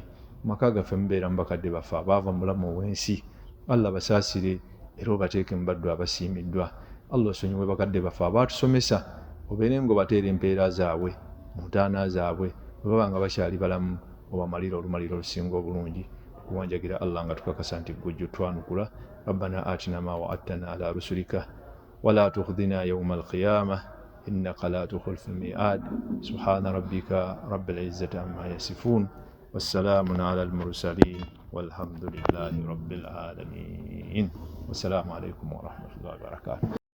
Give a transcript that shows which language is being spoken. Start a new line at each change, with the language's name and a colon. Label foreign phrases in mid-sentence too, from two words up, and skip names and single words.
Ganda: Mu maka gaffe mubeera mu bakadde baffe abaava mu bulamu obw'ensi, Allah basaasire era obateeke mu baddu abasiimiddwa. Allah osonyiwe bakadde baffe abaatusomesa, obeere ng'obateera empeera zaabwe mu ntaana zaabwe, bwe baba nga bakyali balamu obamalira olumaliro olusinga obulungi. Kuwanjagira Allah nga tukakasa nti ggwe twanukula.
Arabic: ربنا آتنا ما وعدتنا على رسلك ولا تخزنا يوم القيامة إنك لا تخلف الميعاد. سبحان ربك رب العزة عما يصفون وسلام على المرسلين والحمد لله رب العالمين. والسلام عليكم ورحمة الله وبركاته.